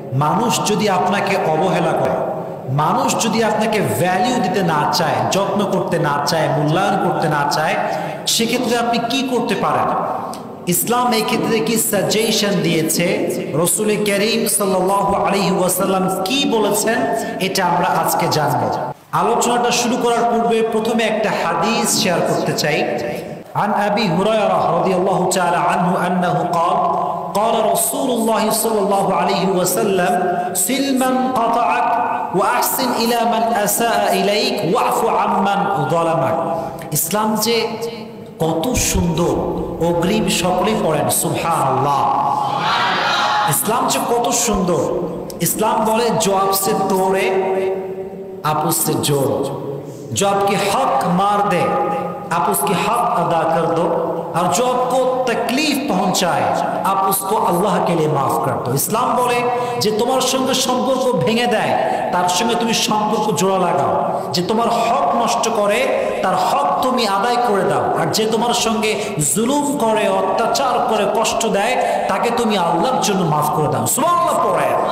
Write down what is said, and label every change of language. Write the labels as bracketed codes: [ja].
[bn] মানুষ যদি আপনাকে অবহেলা করে, মানুষ যদি আপনাকে ভ্যালু দিতে না চায়, যত্ন করতে না চায়, মূল্যায়ন করতে না চায়, সেক্ষেত্রে আপনি কি করতে পারেন? ইসলাম এই ক্ষেত্রে কি সাজেশন দিয়েছে, রাসূল করিম সাল্লাল্লাহু আলাইহি ওয়াসাল্লাম কি বলেছেন, এটা আমরা আজকে জানব। আলোচনাটা শুরু করার পূর্বে প্রথমে একটা হাদিস শেয়ার করতে চাই। [ar] عن أبي هريرة رضي الله تعالى عنه أنه قال قال رسول الله صلى الله عليه وسلم سل من قطعك وأحسن إلى من أساء إليك واعف عمن ظلمك। [bn] ইসলাম যে কত সুন্দর, অগ্রিম সকলে পড়েন সুবহানাল্লাহ। ইসলাম যে কত সুন্দর। ইসলাম বলে [hi] जो आपसे तोड़े आप उससे जोड़ो, जो आपके हक मार दे आप उसके हक अदा कर दो, और जो आपको तकलीफ पहुंचाए आप उसको अल्लाह के लिए माफ कर दो। [bn] ইসলাম বলে যে তোমার সঙ্গে সম্পর্ক ভেঙে দেয় তার সঙ্গে তুমি সম্পর্ক জোড়া লাগাও, যে তোমার হক নষ্ট করে তার হক তুমি আদায় করে দাও, আর যে তোমার সঙ্গে জুলুম করে, অত্যাচার করে, কষ্ট দেয় তাকে তুমি আল্লাহর জন্য মাফ করে দাও। সুবহানাল্লাহ পড়ে।